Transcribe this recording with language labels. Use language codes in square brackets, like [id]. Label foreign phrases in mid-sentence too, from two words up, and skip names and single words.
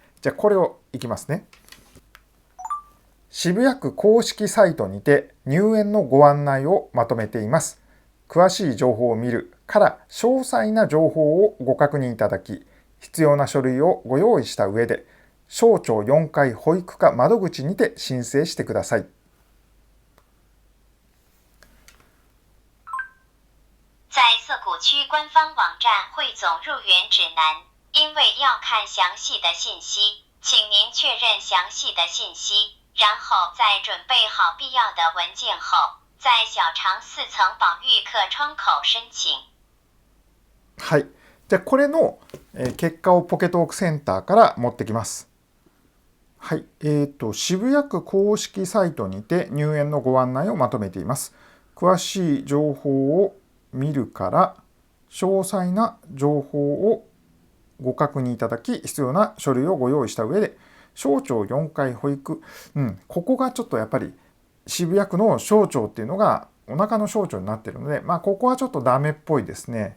[ja] じゃあこれをいきますね。渋谷区公式サイトにて入園のご案内をまとめています。詳しい情報を見るから詳細な情報をご確認いただき、必要な書類をご用意した上で、省庁4階保育課窓口にて申請してください。 [zh] 在涩谷区官方网站汇总入园指南，因为要看详细的信息，请您确认详细的信息，然后在准备好必要的文件后，在小肠4層保育課窗口申請。 [ja] はい。じゃあこれの結果をポケトークセンターから持ってきます。はい。渋谷区公式サイトにて入園のご案内をまとめています。詳しい情報を見るから詳細な情報をご確認いただき、必要な書類をご用意した上で、省庁4階保育、ここがちょっとやっぱり渋谷区の省庁っていうのがお腹の省庁になっているので、ここはちょっとダメっぽいですね。